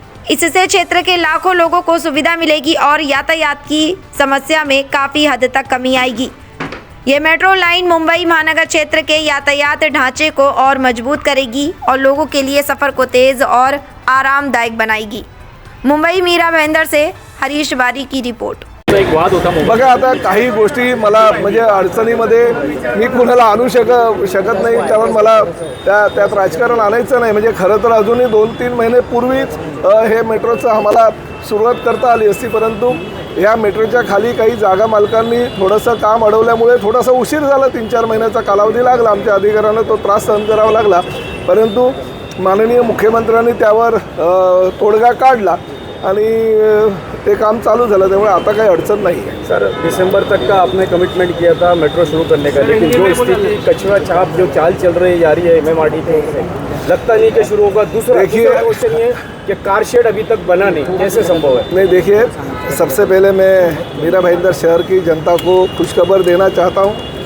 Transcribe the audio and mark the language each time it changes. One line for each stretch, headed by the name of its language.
Hindi: इससे क्षेत्र के लाखों लोगों को सुविधा मिलेगी और यातायात की समस्या में काफ़ी हद तक कमी आएगी। ये मेट्रो लाइन मुंबई महानगर क्षेत्र के यातायात ढांचे को और मजबूत करेगी और लोगों के लिए सफ़र को तेज़ और आरामदायक बनाएगी। मुंबई मीरा भाईंदर से हरीश बारी की रिपोर्ट।
Marathi: एक वाद होता बघा, आता काही गोष्टी मला म्हणजे अडचणीमध्ये मी कुणाला आणू शकत नाही, कारण मला त्यात राजकारण आणायचं नाही। म्हणजे खरं तर अजूनही 2-3 महिने पूर्वीच हे मेट्रोचं आम्हाला सुरुवात करता आली असती, परंतु या मेट्रोच्या खाली काही जागा मालकांनी थोडंसं काम अडवल्यामुळे थोडासा उशीर झाला। 3-4 महिन्याचा कालावधी लागला, आमच्या अधिकाऱ्यांना तो त्रास सहन करावा लागला, परंतु माननीय मुख्यमंत्र्यांनी त्यावर तोडगा काढला आणि ते काम चालू झालं, त्यामुळे आता काही अडचण
Hindi: नहीं है। सर, दिसंबर तक का आपने कमिटमेंट किया था मेट्रो शुरू करने का, लेकिन जो स्थिति कचरा छाप जो चाल चल रही जा रही है MMRD पे, लगता नहीं कि शुरू होगा। दूसरा क्वेश्चन ये कि कार शेड अभी तक बना नहीं, कैसे संभव है? नहीं, देखिए, सबसे पहले मैं मीरा भाईंदर शहर की जनता को खुशखबर देना चाहता हूँ।